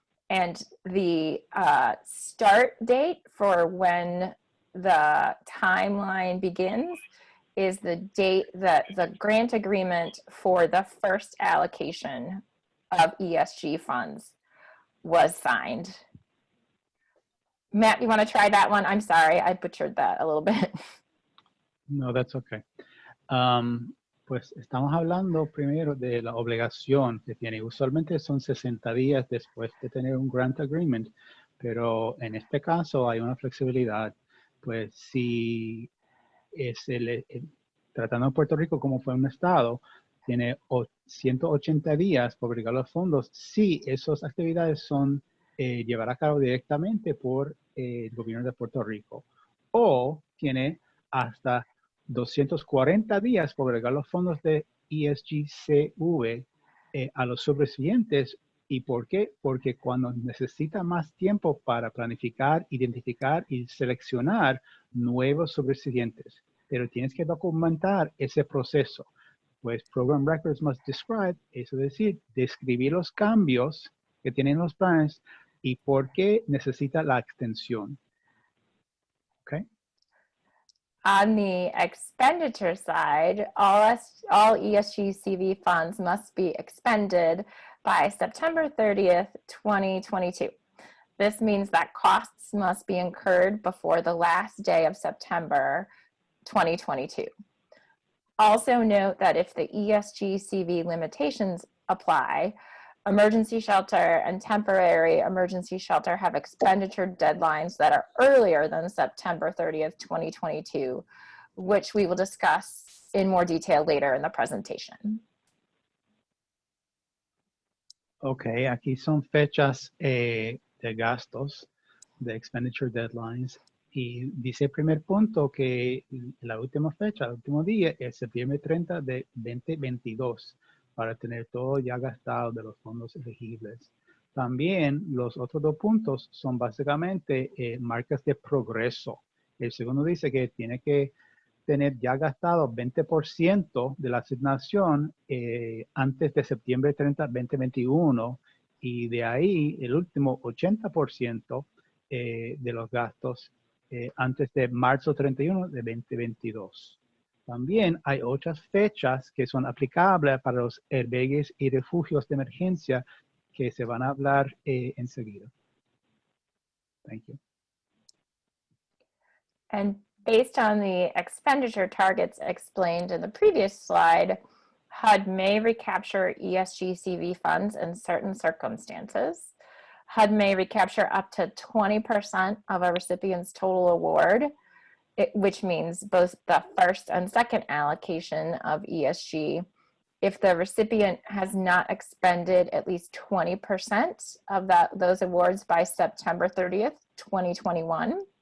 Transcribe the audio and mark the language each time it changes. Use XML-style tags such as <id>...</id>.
<en>And the start date for when the timeline begins is the date that the grant agreement for the first allocation of ESG funds was signed. Matt, you want to try that one? I'm sorry, I butchered that a little bit. No, that's okay.</en> <es>Pues estamos hablando primero de la obligación que tiene. Usualmente son 60 días después de tener un grant agreement, pero en este caso hay una flexibilidad. Pues si es tratando a Puerto Rico como fue un estado, tiene 180 días para obligar los fondos si esas actividades son llevar a cabo directamente por el gobierno de Puerto Rico, o tiene hasta 240 días para agregar los fondos de ESG-CV a los subrecipientes. ¿Y por qué? Porque cuando necesita más tiempo para planificar, identificar y seleccionar nuevos subrecipientes, pero tienes que documentar ese proceso. Pues</es> <en>Program Records must describe,</en> <es>eso es decir, describir los cambios que tienen los planes y por qué necesita la extensión.</es> <en>Okay. On the expenditure side, all ESG-CV funds must be expended by September 30th, 2022. This means that costs must be incurred before the last day of September 2022. Also note that if the ESG-CV limitations apply, emergency shelter and temporary emergency shelter have expenditure deadlines that are earlier than September 30th, 2022, which we will discuss in more detail later in the presentation.</en> <es>Okay, aquí son fechas de gastos, de expenditure deadlines, y dice el primer punto que la última fecha, el último día es septiembre 30 de 2022. Para tener todo ya gastado de los fondos elegibles. También los otros dos puntos son básicamente marcas de progreso. El segundo dice que tiene que tener ya gastado 20% de la asignación antes de septiembre 30, 2021, y de ahí el último 80% de los gastos antes de marzo 31 de 2022. También hay otras fechas que son aplicables para los albergues y refugios de emergencia que se van a hablar enseguida.</es> <en>Thank you. And based on the expenditure targets explained in the previous slide, HUD may recapture ESG-CV funds in certain circumstances. HUD may recapture up to 20% of a recipient's total award, which means both the first and second allocation of ESG, if the recipient has not expended at least 20% of those awards by September 30th, 2021.</en>